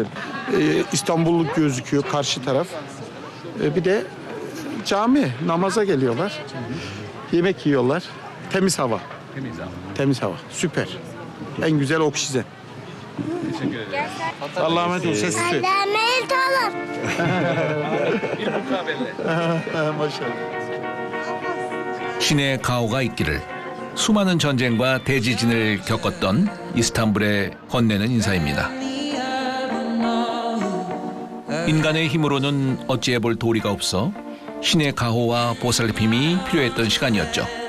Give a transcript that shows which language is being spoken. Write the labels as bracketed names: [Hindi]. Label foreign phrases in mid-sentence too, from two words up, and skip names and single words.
[Turkish] İstanbulluk gözüküyor karşı taraf. Bir de cami, namaza geliyorlar. Yemek yiyorlar. Temiz hava. Temiz hava. Süper. En güzel oksijen. Teşekkür ederim. Allah'a emanet olun. Ses Allah'a emanet olun. Bir mukabele. Maşallah. [Korean] 신의 가호가 있기를. 수많은 전쟁과 대지진을 겪었던 이스탄불에 건네는 인사입니다. 인간의 힘으로는 어찌해볼 도리가 없어 신의 가호와 보살핌이 필요했던 시간이었죠.